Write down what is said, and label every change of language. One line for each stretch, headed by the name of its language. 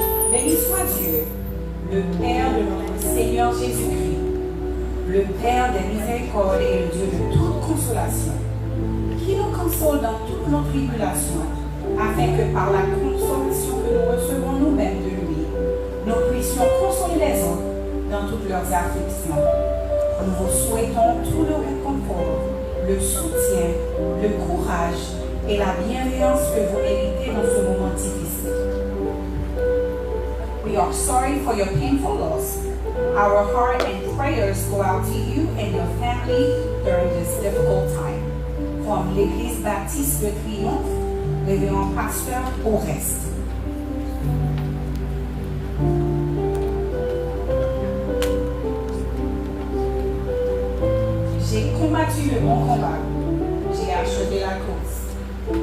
French: Béni soit Dieu, le Père de notre Seigneur Jésus-Christ, le Père des miséricordes et le Dieu de toute consolation, qui nous console dans toutes nos tribulations, afin que par la consolation que nous recevons nous-mêmes de lui, nous puissions consoler les autres dans toutes leurs afflictions. Nous vous souhaitons tout le réconfort, le soutien, le courage et la bienveillance que vous méritez dans ce moment difficile.
English: We are sorry for your painful loss. Our heart and prayers go out to you and your family during this difficult time.
French: From l'Église Baptiste de Triomphe, révérend pasteur au reste. J'ai combattu le bon combat. J'ai achevé la course.